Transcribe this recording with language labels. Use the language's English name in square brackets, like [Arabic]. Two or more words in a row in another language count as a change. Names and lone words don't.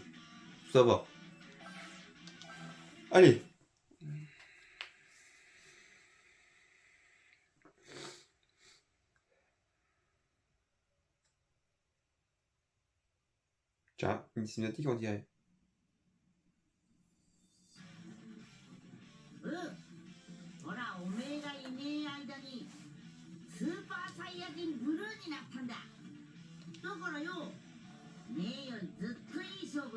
[French] Ça va. Allez. Tiens, une cinématique on dirait. [Japanese] ほらおめえがいねえ間にスーパーサイヤ人ブルーになったんだだからよねえよりずっといい